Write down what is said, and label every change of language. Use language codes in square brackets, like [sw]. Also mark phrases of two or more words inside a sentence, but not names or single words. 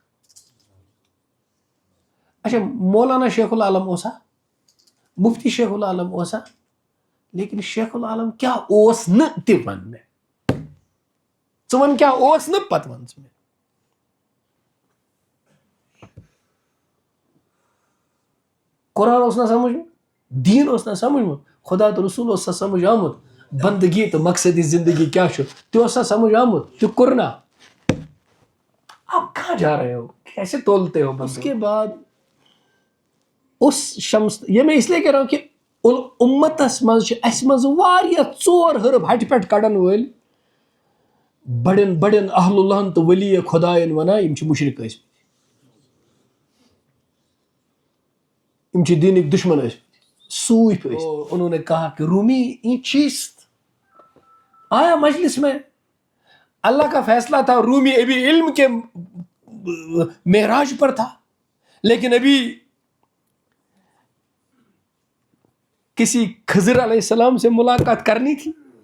[ks] اچھا مولانا شیخ العالم اوسا، مفتی شیخ العالم اوسا، لیکن شیخ العالم کیا اوس نہ تہ ون مے، ژٕ ون کیا اوس نہ پتہ ون ژٕ مے۔ قرآن اوس نہ [ur] سمجھ میں، [ks] دین اوس نہ [ur] سمجھ میں، [ks] خدا تو رسول اوس نہ سمجھ آمت، بندگی تو مقصد زندگی کیا چھُ تہ اوس نہ سمجھ آمت، تہ کوٚر نہ۔ [ur] آپ کہاں جا رہے ہو، کیسے تولتے ہو؟ اس کے بعد اس شمس، یہ میں اس لیے کہہ رہا ہوں کہ [ks] امتس مز اس مز واریاہ ژور حرب ہٹہِ پٮ۪ٹھ کڑن وٲلۍ بڑین بڑین اہل اللہ تو ولی خدایَن ونان یم چھ مشرک ٲسۍ مٕتۍ، یم چھ دینٕکۍ دشمن ٲسۍ مٕتۍ، صوفی ٲسۍ۔ [ur] انہوں نے کہا کہ رومی یہ چیز آیا مجلس میں، اللہ کا فیصلہ تھا، رومی ابھی علم کے معراج پر تھا، لیکن ابھی کسی خضر علیہ السلام سے ملاقات کرنی تھی۔